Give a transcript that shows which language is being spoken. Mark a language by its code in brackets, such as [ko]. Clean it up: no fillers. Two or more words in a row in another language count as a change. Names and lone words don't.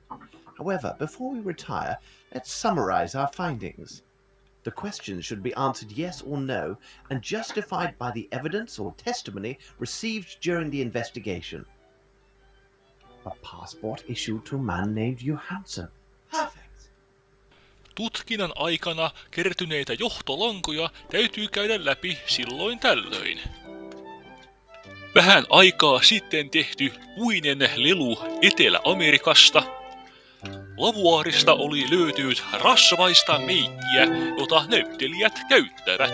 [en] However, before we retire, let's summarize our findings. The questions should be answered yes or no and justified by the evidence or testimony received during the investigation. A passport issued to a man named Johansson. Perfect. [fi] Tutkinnan aikana kertyneitä johtolankoja täytyy käydä läpi silloin tällöin. Vähän aikaa sitten tehty puinen lelu Etelä-Amerikasta. Lavuaarista oli löytynyt rasvaista meikkiä, jota näyttelijät käyttävät.